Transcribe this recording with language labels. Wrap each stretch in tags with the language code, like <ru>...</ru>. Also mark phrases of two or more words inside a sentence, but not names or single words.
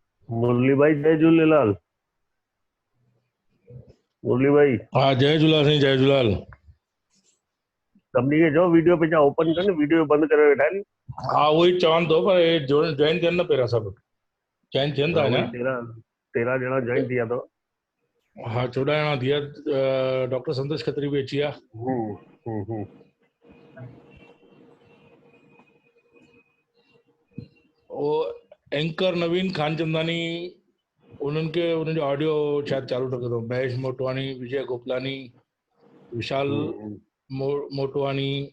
<sd>मुरली भाई जय झूलेलाल। मुरली भाई हाँ जय झूलेलाल साईं, जय झूलेलाल। सभिनी खे चओ वीडियो पेजा ओपन कनि, वीडियो बंदि करे वेठा आहिनि। हाँ वही चवान थो, पर जॉइन थियनि न पहिरियां सभु जॉइन थियनि था हाँ, वही अञा। 13 ॼणा जॉइन थी विया अथव। हाँ 14 ॼणा थी विया। डॉक्टर संतोष खत्री भी अची विया। हम्म। वो एंकर नवीन खानचंदानी, उन्हनि खे उन्हनि जो ऑडियो शायदि चालू रखो अथऊं। महेश मोटवानी, विजय गोपलानी, विशाल मोटवानी।</sd>